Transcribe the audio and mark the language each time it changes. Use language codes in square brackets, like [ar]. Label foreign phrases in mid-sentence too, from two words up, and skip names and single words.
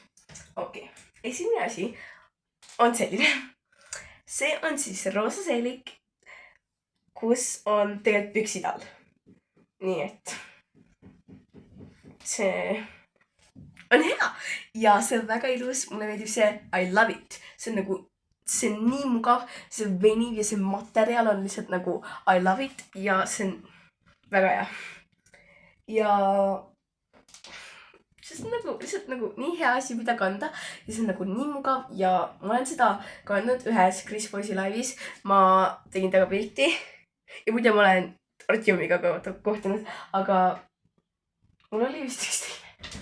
[et] Okei, esimene asi on selline. See on siis roosa seelik, kus on tegelikult püksid all. Nii et see on hea ja see on väga ilus. Mulle meeldib see [en] I love it. [et] See on nagu, see on nii mugav, see venib ja see materjal on lihtsalt nagu [en] I love it [et] ja see on väga hea. Ja see on nagu lihtsalt nagu nii hea asi, mida kanda ja see on nagu nii mugav ja ma olen seda kandnud ühes Chris Boysi laivis. Ma tegin taga pilti ja muidu ma olen Artjomiga kohtunud, aga mul oli vist üks teine.